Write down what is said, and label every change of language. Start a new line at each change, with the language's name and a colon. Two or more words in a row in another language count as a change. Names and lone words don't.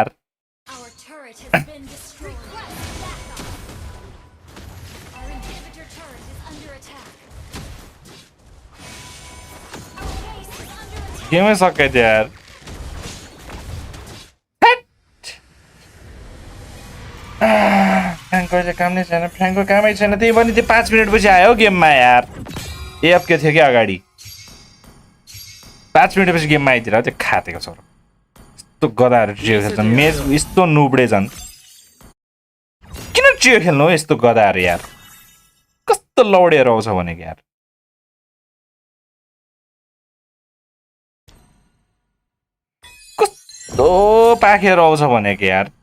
English: Our turret has been destroyed. Our inhibitor turret is under attack. Our base is under attack.
Nepali: गेमै सकाइदियो यार फ्याङ्को अहिले काम नै छैन फ्याङ्को कामै छैन त्यही पनि त्यो 5 मिनटपछि आयो गेममा यार एफ के थियो कि अगाडि 5 मिनटपछि गेममा आइदिएर त्यो खातेको छोरो यस्तो गदाहरू ट्रियो खेल्छ मेज यस्तो नुब्डे झन् किन ट्रियो खेल्नु हो यस्तो गदाहरू यार कस्तो लौडेर आउँछ भनेको यार कस्तो पाखेर आउँछ भनेको यार